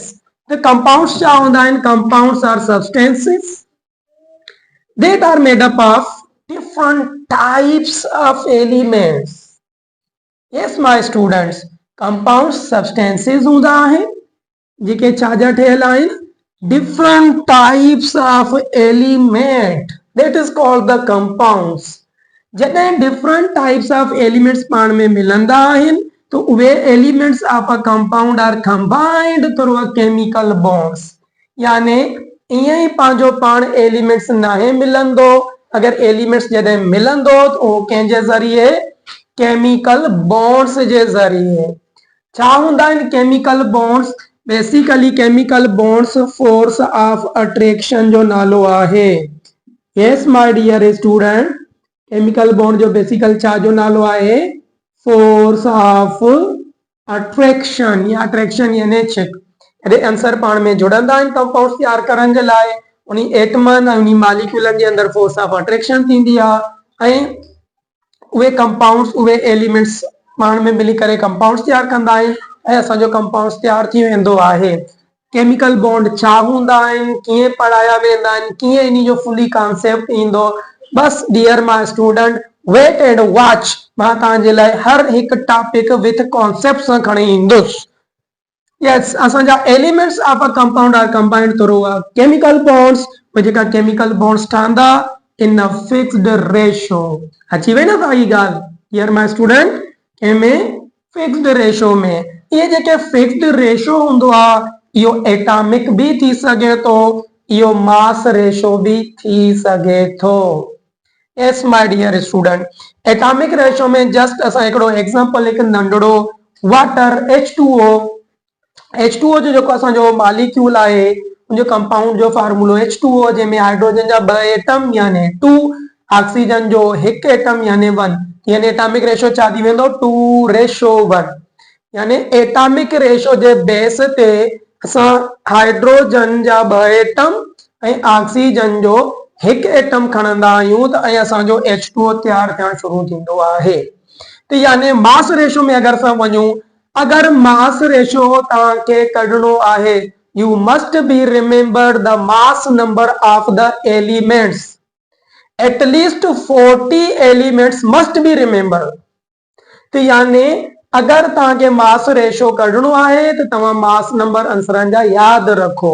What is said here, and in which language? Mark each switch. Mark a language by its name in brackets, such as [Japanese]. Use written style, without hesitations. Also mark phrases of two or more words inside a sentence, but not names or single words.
[Sindhi] यस, [English] The compounds [Sindhi] छा हूंदा आहिनि? [English] Compounds are substances that are made up of different types of elements. Yes, my students, compounds substances [Sindhi] हूंदा आहिनि जेके छा जा ठहियल आहिनि? [English] Different types of element, that is called the compounds. जॾहिं different types of elements [Sindhi] पाण में मिलंदा आहिनि तो उहे [English] elements of a compound are combined through a chemical bonds. [Sindhi] यानी ईअं ई पंहिंजो पाण एलिमेंट्स नाहे मिलंदो, अगर एलिमेंट्स जॾहिं मिलंदो तो उहो कंहिंजे ज़रिए? [English] chemical bonds [Sindhi] जे ज़रिए। छा हूंदा आहिनि [English] chemical bonds? basically chemical bonds force of attraction [Sindhi] जो नालो आहे। [English] yes my dear student, chemical bond [Sindhi] जो बेसिकल छा जो नालो आहे? [English] force of attraction [Sindhi] या अट्रैक्शन यानी छिक। अरे आंसर पाण में जुड़ंदा आहिनि कंपाउंड्स तैयार करण जे लाइ, उन एटमनि ऐं उन मॉलिक्यूलनि जे अंदर [English] force of attraction [Sindhi] थींदी आहे ऐं उहे कंपाउंड्स उहे एलिमेंट्स पाण में मिली करे कंपाउंड्स तैयार कंदा आहिनि ऐं असांजो कंपाउंड्स तैयार थी वेंदो आहे। [English] chemical bond [Sindhi] छा हूंदा आहिनि, कीअं पढ़ाया वेंदा आहिनि, कीअं इन जो [English] fully concept [Sindhi] ईंदो? [English] बस dear my student, wait and watch, [Sindhi] मां तव्हांजे लाइ हर हिकु टॉपिक [English] with concept [Sindhi] सां खणी ईंदुसि। [English] यस, असांजा elements of a compound are combined through chemical bonds, जेका chemical bonds ठहंदा in a fixed ratio. [Sindhi] अची वई न तव्हांजी ॻाल्हि? [English] dear my student, कंहिंमें? fixed ratio में। [Sindhi] ये जेके [English] fixed ratio [Sindhi] हूंदो आहे इहो एटॉमिक भी थी सघे थो, इहो [English] mass ratio [Sindhi] भी थी सघे थो। [English] yes my dear student, atomic ratio [Sindhi] में जस्ट असां हिकिड़ो एग्जांपल हिकु नंढड़ो वाटर H2O, H2O जो जेको असांजो मॉलिक्यूल आहे उनजो कंपाउंड जो फार्मूलो H2O, जंहिंमें हाइड्रोजन जा 2 एटम यानी 2, ऑक्सीजन जो 1 एटम यानी 1, यानी [English] atomic ratio [Sindhi] छा थी वेंदो? 2:1। यानी [English] atomic ratio [Sindhi] जे बेस ते असां हाइड्रोजन जा 2 एटम ऐं ऑक्सीजन जो 1 एटम खणंदा आहियूं त ऐं असांजो H2O तैयार थियण शुरू थींदो आहे। त यानी [English] mass ratio [Sindhi] में अगर असां वञूं, अगर [English] mass ratio [Sindhi] तव्हांखे कढणो आहे, [English] you must be remember the mass number of the elements. at least 40 elements must be remember. [Sindhi] तो यानी अगर तव्हांखे [English] mass ratio [Sindhi] कढणो आहे त तव्हां [English] mass number [Sindhi] आंसरनि जा यादि रखो।